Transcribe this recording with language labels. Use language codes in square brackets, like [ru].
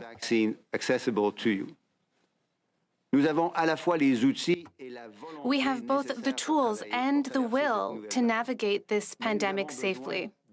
[en] Vaccine accessible to you. [fr] Nous avons à la fois les outils et la volonté. [en] We have both the tools and the will to navigate this pandemic safely.